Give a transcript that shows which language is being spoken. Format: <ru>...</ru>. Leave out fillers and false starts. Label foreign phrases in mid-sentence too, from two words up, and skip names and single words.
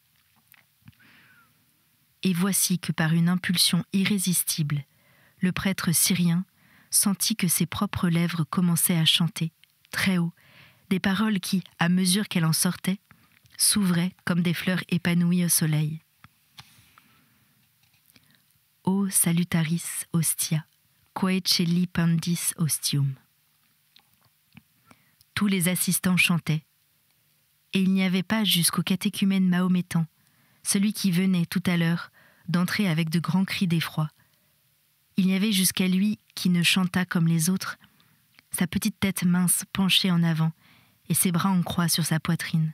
<fr>Et voici que par une impulsion irrésistible, le prêtre syrien sentit que ses propres lèvres commençaient à chanter, très haut, des paroles qui, à mesure qu'elle en sortait, s'ouvraient comme des fleurs épanouies au soleil. «</fr> <la>O salutaris hostia, quae celi pendis ostium</la> <fr>» Tous les assistants chantaient, et il n'y avait pas jusqu'au catéchumène mahométan, celui qui venait tout à l'heure d'entrer avec de grands cris d'effroi. Il n'y avait jusqu'à lui qui ne chantât comme les autres, sa petite tête mince penchée en avant et ses bras en croix sur sa poitrine.</fr>